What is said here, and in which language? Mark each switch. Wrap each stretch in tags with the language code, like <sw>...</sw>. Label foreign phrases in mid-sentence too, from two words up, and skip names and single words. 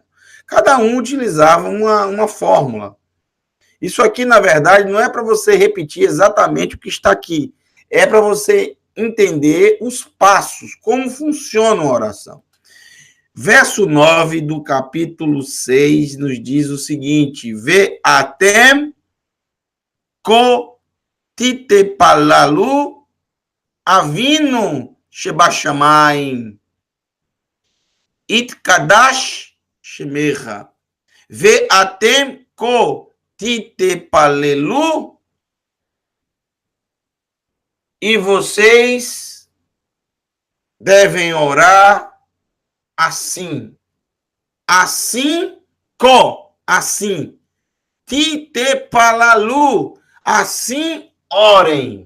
<pt>Cada um utilizava uma fórmula. Isso aqui, na verdade, não é para você repetir exatamente o que está aqui. É para você entender os passos, como funciona uma oração. Verso 9 do capítulo 6 nos diz o seguinte:</pt> <he>ואתם כה תתפללו אבינו שבשמים יתקדש שמך. ואתם כה תתפללו,</he> <pt>e vocês devem orar assim. Assim, assim. Titepalalu, assim orem.</pt>